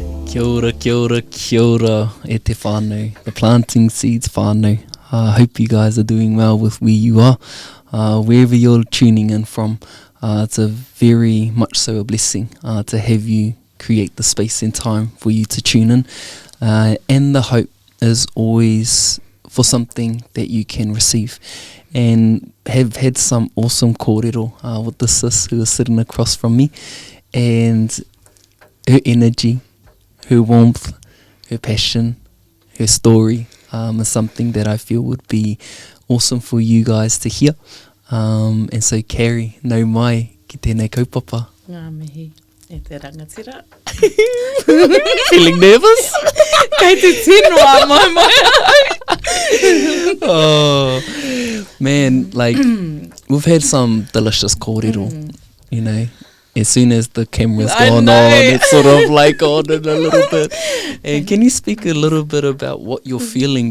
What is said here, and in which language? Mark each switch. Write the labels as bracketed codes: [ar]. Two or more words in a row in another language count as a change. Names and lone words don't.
[mi] Kia ora, e te whānau, [en] the planting seeds whānau. I hope you guys are doing well with where you are, wherever you're tuning in from. It's a very much so a blessing to have you create the space and time for you to tune in. And the hope is always for something that you can receive. And have had some awesome kōrero with the sis who is sitting across from me. And her energy, her warmth, her passion, her story is something that I feel would be awesome for you guys to hear. And so, Carrie, [mi] nau mai ki tēnei kaupapa. Ngā mihi, e te rangatira. [en] Feeling nervous? [mi] Kei te tinoa mai. [en] Oh, man, like, we've had some delicious kōrero, you know. As soon as the camera's gone on, it's sort of like on in a little bit. And can you speak a little bit about what you're feeling?